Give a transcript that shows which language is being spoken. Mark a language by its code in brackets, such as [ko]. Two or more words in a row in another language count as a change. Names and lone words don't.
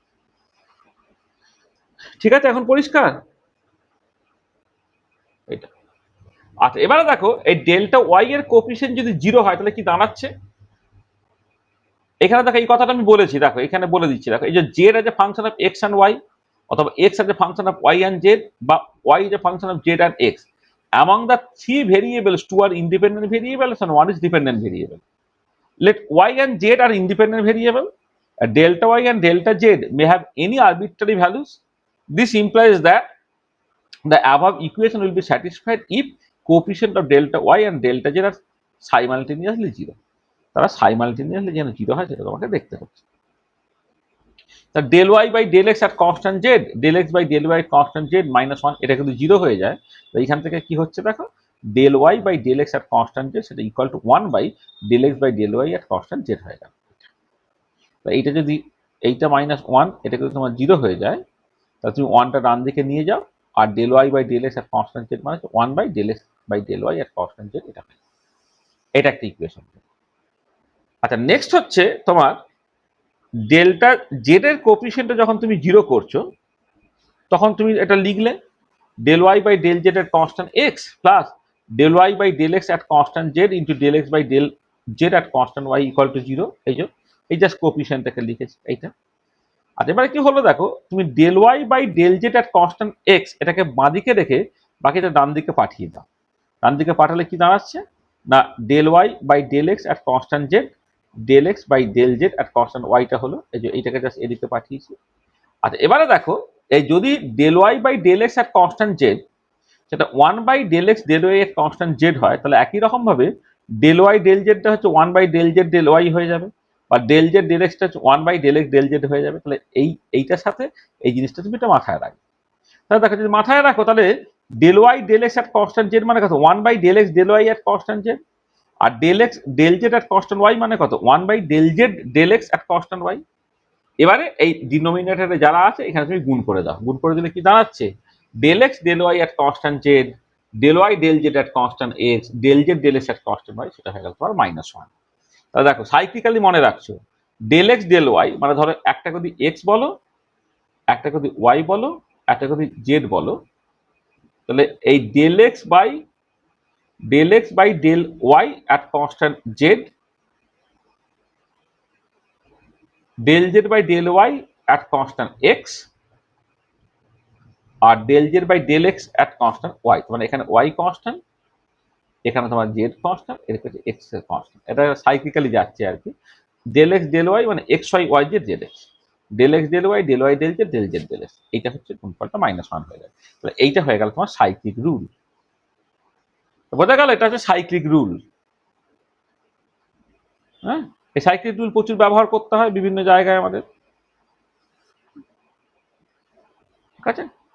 [bn] ঠিক আছে, এখন পরিষ্কার এটা? আচ্ছা, এবারে দেখো এই [en] delta y [bn] এর কোফিশিয়েন্ট যদি জিরো হয় তাহলে কি দাঁড়াচ্ছে? এখানে দেখো এই কথাটা আমি বলেছি, দেখো এখানে বলে দিচ্ছি, দেখো এই যে [en] z as a function of x and y, [bn] অথবা [en] x as a function of y and z, [bn] বা [en] y as a function of z and x, among the three variables two are independent variables and one is dependent variable. Let y and z are independent variable. Delta y and delta z may have any arbitrary values. This implies that the above equation will be satisfied if coefficient of delta y and delta z are simultaneously zero. [bn] তারা simultaneously যেন জিরো হয় সেটা তোমাকে দেখতে হচ্ছে। তা [en] del y by del x [bn] আর [en] constant z, del x by del y constant z [bn] -1, এটা কিন্তু জিরো হয়ে যায়। তো এইখান থেকে কি হচ্ছে দেখো, [en] del y by del x [bn] আর [en] constant z [bn] সেটা [en] equal to 1 by del x by del y [bn] আর [en] constant z [bn] হয়ে গেল। তো এইটা যদি এইটা -1 এটা যদি তোমার জিরো হয়ে যায়, তাহলে তুমি 1টা ডান দিকে নিয়ে যাও, আর [en] del y by del x at constant z [bn] মানে [en] 1/del x/del y at constant z. [bn] এটা একটা ইকুয়েশন। আচ্ছা, নেক্সট হচ্ছে তোমার [en] delta z [bn] এর কোএফিসিয়েন্টে যখন তুমি 0 করছো তখন তুমি এটা লিখলে [en] del y by del z at constant x plus del y by del x at constant z into del x by del z at constant y equal to 0। [bn] এই [en] just coefficient [bn] লিখেছি এইটা। আর এবারে কি হলো দেখো, তুমি [en] del y by del z at constant x [bn] এটাকে বাঁদিকে রেখে বাকিটা ডান দিকে পাঠিয়ে দাও। ডান দিকে পাঠালে কি দাঁড়াচ্ছে না, [en] del y by del x at constant z del x by del z at constant y [bn] টা হলো এইটাকে জাস্ট এদিকে পাঠিয়েছি। আচ্ছা, এবারে দেখো এই যদি [en] del y by del x at constant z [bn] সেটা [en] 1/del x del y at constant z [bn] হয়, তাহলে একই রকম ভাবে [en] del y del z [bn] টা হচ্ছে [en] 1/del z del y [bn] হয়ে যাবে, বা [en] del z del x [bn] টা হচ্ছে [en] 1/del x del z [bn] হয়ে যাবে। তাহলে এইটার সাথে এই জিনিসটা তুমি এটা মাথায় রাখবে। তাহলে দেখো যদি মাথায় রাখো তাহলে [en] del y del x at constant z [bn] মানে কত [en] 1/del x del y at constant z, [bn] আর [en] del x del z at constant y [bn] মানে কত [en] 1/del z del x at constant y। [bn] এবারে এই ডিনোমিনেটরে যারা আছে এখানে তুমি গুণ করে দাও, গুণ করে দিলে কি দাঁড়াচ্ছে [en] del x del y at constant z del y del z at constant x del z del x at constant y, [bn] সেটা হয়ে গেল তোমার -1। তাহলে দেখো সাইক্লিক্যালি মনে রাখছো [en] del x del y [bn] মানে ধরো একটা যদি x বলো, একটা যদি y বলো, একটা যদি z বলো, তাহলে এই [en] del x by del y at constant z del z by del y at constant x আর del z by del x at constant y। [bn] মানে এখানে y কনস্ট্যান্ট, এখানে তোমার z কনস্ট্যান্ট, এর কাছে x এর কনস্ট্যান্ট, এটা সাইক্লিক্যালি যাচ্ছে আর কি। [en] del x del y [bn] মানে [en] x y y z z x, del x del y del y del z del z del x, [bn] এইটা হচ্ছে গুণফলটা -1 হয়ে যাবে। তাহলে এইটা হয়ে গেল তোমার [en] cyclic rule. [bn] বোঝা গেল, এটা হচ্ছে [en] cyclic rule. [bn] হ্যাঁ, এই [en] cyclic rule [bn] প্রচুর ব্যবহার করতে হয় বিভিন্ন জায়গায় আমাদের, ঠিক আছে।